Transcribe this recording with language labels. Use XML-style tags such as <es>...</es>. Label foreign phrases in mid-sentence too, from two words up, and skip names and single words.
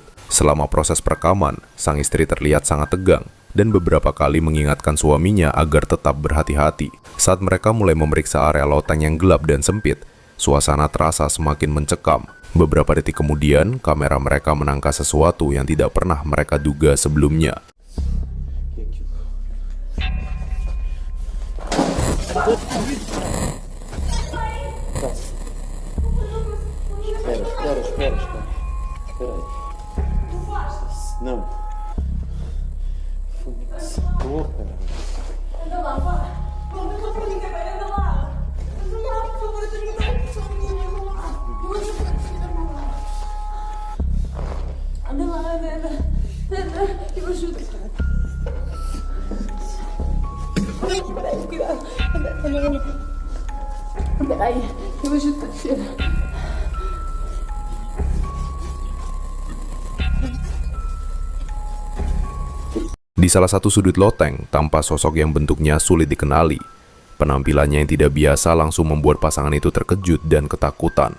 <id>Selama proses perekaman, sang istri terlihat sangat tegang dan beberapa kali mengingatkan suaminya agar tetap berhati-hati. Saat mereka mulai memeriksa area loteng yang gelap dan sempit, suasana terasa semakin mencekam. Beberapa detik kemudian, kamera mereka menangkap sesuatu yang tidak pernah mereka duga sebelumnya.</id> <pt>Não. Porra. Anda lá, vá. Não estou para ninguém, anda lá. Anda lá, por favor, eu tenho que dar uma sozinha, anda lá. Anda lá, anda. Eu ajudo. Peraí, cuidado. Anda. Peraí, eu ajudo a descer.</pt> <id>Di salah satu sudut loteng, tampak sosok yang bentuknya sulit dikenali. Penampilannya yang tidak biasa langsung membuat pasangan itu terkejut dan ketakutan.</id>